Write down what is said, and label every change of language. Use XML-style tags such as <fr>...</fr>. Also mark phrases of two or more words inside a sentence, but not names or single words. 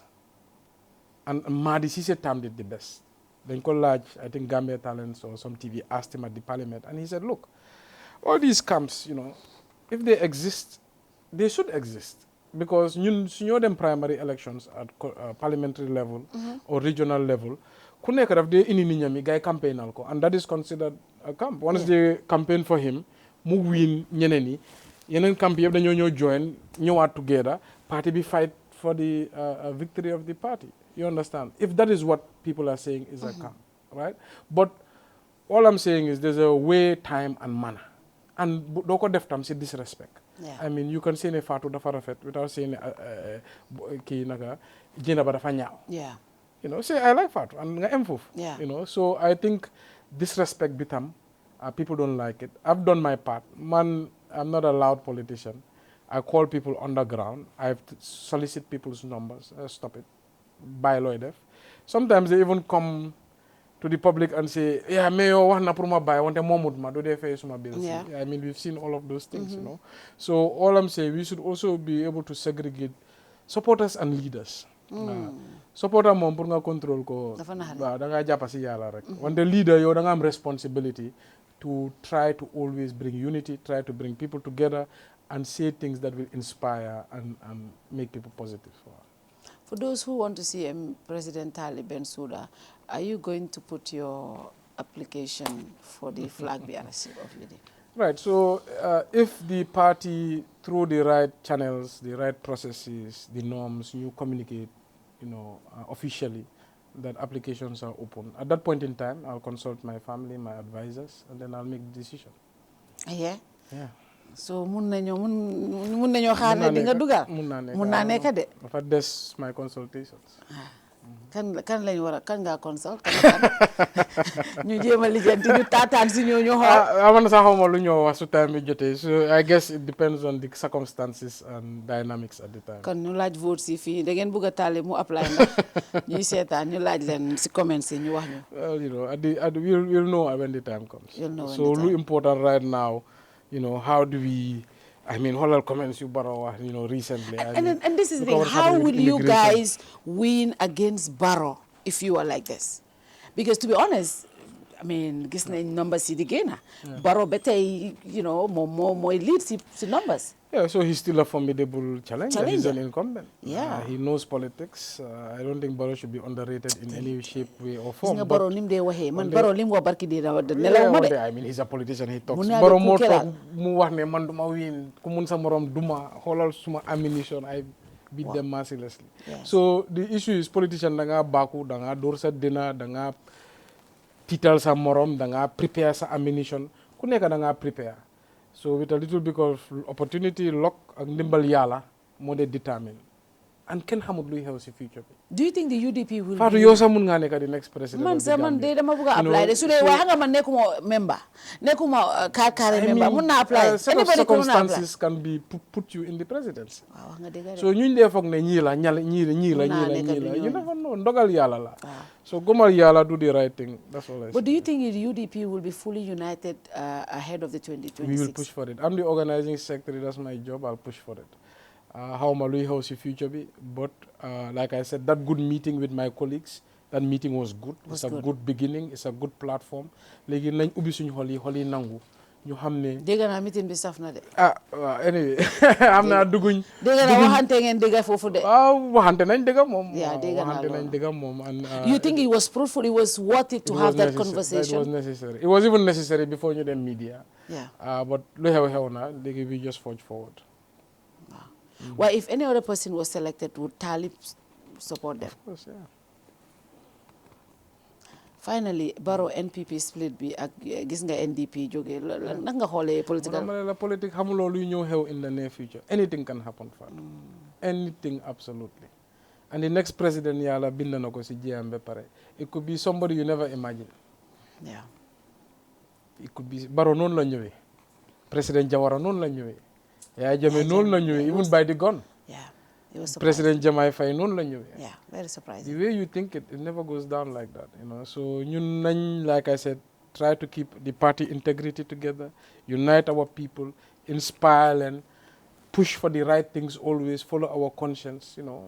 <en>And Mahdi Sise termed it the best. Then Collage, I think Gambia Talents or some TV asked him at the parliament, and he said, look, all these camps, you know, if they exist, they should exist. Because you know them primary elections at parliamentary level or regional level,</en> <wo>ku nekk daf dee indi nit ñi guy campaign ko,</wo> <en>and that is considered a camp. Once they campaign for him, mu win</en> <wo>ñeneen yi yeneen</wo> <en>camp</en> <wo>yëpp dañoo ñëw</wo> <en>join ñëwaat together party bi fight for the victory of the party. You understand? If that is what people are saying is a camp, right? But all I'm saying is there's a way, time, and manner.</en> <wo>And doo ko def tam si disrespect.</wo> <en>Yeah. I mean, you can say</en> <wo>ne Fatou dafa rafet</wo> <en>without saying</en> <wo>kii naka Jina ba dafa ñaaw.</wo> <en>Yeah. You know, say I like Fatou and</en> <wo>nga em foofu.</wo> <en>Yeah. You know, so I think disrespect bitam, people don't like it. I've done my part. Man, I'm not a loud politician. I call people underground. I solicit people's numbers. Stop it. Buy</en> <wo>loy def.</wo> <en>Sometimes they even come to the public and say, yeah, mayor</en> <wo>wax na pour ma</wo> <en>buy</en> <wo>wante momut ma do dey fay suma</wo> <en>bills. Yeah. I mean, we've seen all of those things, you know. So all I'm saying, we should also be able to segregate supporters and leaders.</en> <wo>Supporter moom pour nga control ko waaw da nga jàpp si yàlla rek.</wo> <en>Wante leader</en> <wo>yow da nga am</wo> <en>responsibility to try to always bring unity, try to bring people together and say things that will inspire and make people positive. For those who want to see President Talib Bensouda, are you going to put your application for the flag bearership of UDP? Right, so if the party, through the right channels, the right processes, the norms, you communicate, you know, officially that applications are open. At that point in time, I'll consult my family, my advisors, and then I'll make the decision. Yeah? Yeah.</en> <wo>So mun nañoo xaar ne di nga dugal mun naa nekk de dafa des</wo> <en>my consultations.</en> <wo>kan lañ war a kan ngaa consult ñu jéem a lijjanti ñu taataan si ñoo ñu xool man sax xawma lu ñoo wax su time bi jotee,</wo> <en>so I guess it depends on the circumstances and dynamics at the time.</en> <wo>kon ñu laaj vote si fii da ngeen bëgg a Talib mu apply ndax ñuy seetaan ñu laaj leen si comments yi ñu wax ñu.</wo> <en>Well, you know, we'll know when the time comes. You'll know when So the time. lu important right now, you know, how do we, I mean, holal comments you borrow, you know, recently. And this is the look thing, at what's how happening will with you immigration. guys win against Barrow if you are like this? Because to be honest, I mean,</en> <wo>gis nañ numbers yi di génn. Barrow ba tey,</wo> <en>you know,</en> <wo>moom mooy lead si numbers.</wo> <en>Yeah, so he's still a formidable challenger. He's an incumbent. Yeah. He knows politics. I don't think Barrow should be underrated in any shape, way, or form.</en> <wo>Gis nga Barrow nim dee waxee man Barrow lim wax barki dee nelaw ma de.</wo> <en>I mean, he's a politician. He talks.</en> <wo>Mun naa Barrow de moo ku keral. toog mu wax ne man duma win ku mun sa morom duma xoolal suma ammunition.</wo> <en>I beat them mercilessly. Yes. So the issue is politician</en> <wo>da nga baaku da nga door sa dina da nga tiital sa morom da nga prepare sa ammunition ku nekk da nga prepare.</wo> <en>So with a little bit of opportunity, luck, and</en> <wo>ndimbal yàlla moo dee</wo> <en>determine.</en> <wo>And kenn xamut luy xew si future bi.</wo> <en>Do you think the UDP will</en> <wo>Fatou yow sax mun ngaa nekk</wo> <en>the next president.</en> <wo>man</wo> <en>of the</en> <wo>sax man</wo> <en>Gambia.</en> <wo>de dama bëgg a apply de su dee waaye xam nga man nekkuma member nekkuma carré member mun naa apply.</wo> <en>set of Anybody can apply. circumstances can be put you in the presidency.</en> <wo>waaw wax nga dëgg de. So ñuñ dee foog ne ñii la ñii la</wo> <en>you never know</en> <wo>ndogal yàlla la.</wo> <en>So</en> <wo>gomal yàlla</wo> <en>do the right thing, that's all I say. But do you think the UDP will be fully united ahead of the 2026? We will push for it. I'm the organizing secretary, that's my job, I'll push for it. How</en> <wo>ma luy xew si</wo> <en>future bi, but like I said, that good meeting with my colleagues, that meeting was good. It's a good beginning, it's a good platform.</en> <wo>Léegi nañ ubbi suñu xol yi nangu ñu xam ne. dégg naa meeting bi saf na de. Waaw anyway am naa dugguñ. dégg naa waxante ngeen dégg foofu de. Waxante nañ dégg moom. waxante nañ dégg moom.</wo> <en>You think it was fruitful, it was worth it to have that conversation? It was necessary. It was even necessary before</en> <wo>ñu dem</wo> <en>media. Yeah. But</en> <wo>lu xew na léegi</wo> <en>we just forge forward. Well, if any other person was selected, would Talib support them? Of course, yeah.</en> <wo>Finally, Barrow NPP split bi ak gis nga NDP jógee naka nga xoolee political.</wo> <fr>La politique</fr> <wo>xamuloo luy ñëw xew</wo> <en>in the near future. Anything can happen, Fatou. Anything, absolutely. And the next president</en> <wo>yàlla bind na ko si jéem ba pare.</wo> <en>It could be somebody you never imagine. Yeah. It could be Barrow</en> <wo>noonu la ñëwee. President Jawara noonu la ñëwee. Yaya Jammeh noonu la ñëwee,</wo> <en>even by the gun. Yeah, it was surprising.</en> <wo>President Jamai Faye noonu la ñëwee.</wo> <en>Yeah, very surprising. The way you think it never goes down like that, you know. So</en> <wo>ñun nañ,</wo> <en>like I said, try to keep the party integrity together, unite our people, inspire them, push for the right things always, follow our conscience, you know.</en>